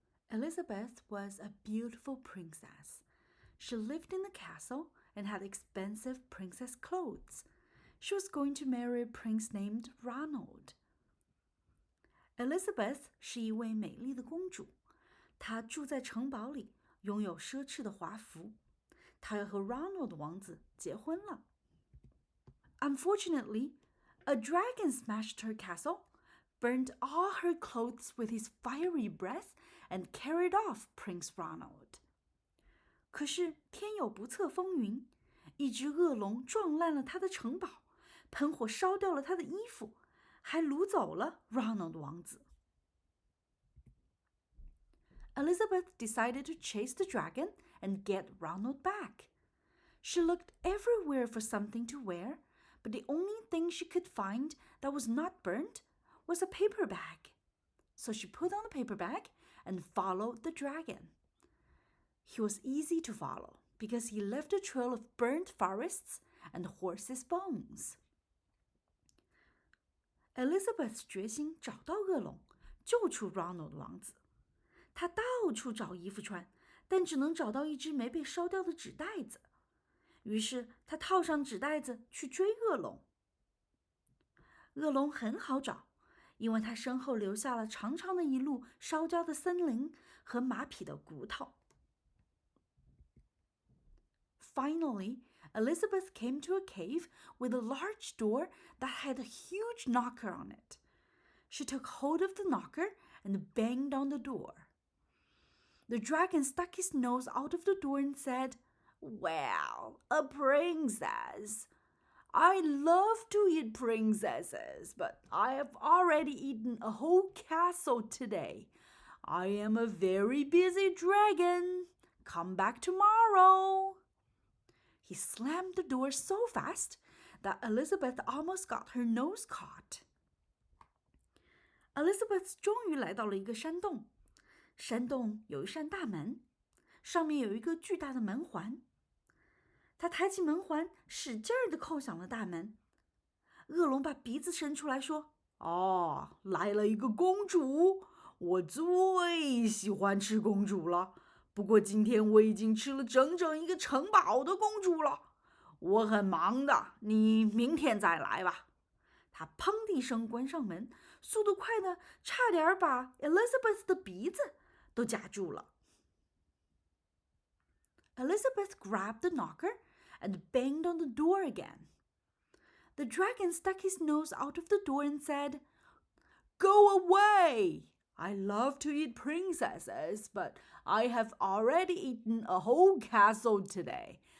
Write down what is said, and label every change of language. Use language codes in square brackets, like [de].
[en] Elizabeth was a beautiful princess. She lived in the castle and had expensive princess clothes. She was going to marry a prince named Ronald. [zh] Elizabeth 是一位美丽的公主，她住在城堡里，拥有奢侈的华服。她要和 Ronald 王子结婚了。 [en] Unfortunately, a dragon smashed her castle, burned all her clothes with his fiery breath, and carried off Prince Ronald. [zh] 可是天有不测风云，一只恶龙撞烂了他的城堡，喷火烧掉了他的衣服，还掳走了 Ronald 王子。 [en] Elizabeth decided to chase the dragon and get Ronald back. She looked everywhere for something to wear, but the only thing she could find that was not burnt was a paper bag. So she put on the paper bag and followed the dragon. He was easy to follow because he left a trail of burnt forests and horses' bones. [zh] Elizabeth 决心找到恶龙，救出 Ronald 王子。她到处找衣服穿，但只能找到一只没被烧掉的纸袋子。于是她套上纸袋子去追恶龙。恶龙很好找，因为他身后留下了长长的一路烧焦的森林和马匹的骨头。 [en] Finally, Elizabeth came to a cave with a large door that had a huge knocker on it. She took hold of the knocker and banged on the door. The dragon stuck his nose out of the door and said, "Well, a princess. I love to eat princesses, but I have already eaten a whole castle today. I am a very busy dragon. Come back tomorrow." He slammed the door so fast that Elizabeth almost got her nose caught. [zh] Elizabeth 终于来到了一个山洞，山洞有一扇大门，上面有一个巨大的门环。她抬起门环，使劲儿地扣响了大门。恶龙把鼻子伸出来说：“哦，来了一个公主，我最喜欢吃公主了。不过今天我已经吃了整整一个城堡的公主了。我很忙的，你明天再来吧。” 他砰的一声关上门，速度快的差点把 Elizabeth 的鼻子都夹住了。 [en] Elizabeth grabbed the knocker and banged on the door again. The dragon stuck his nose out of the door and said, "Go away! I love to eat princesses, but I have already eaten a whole castle today.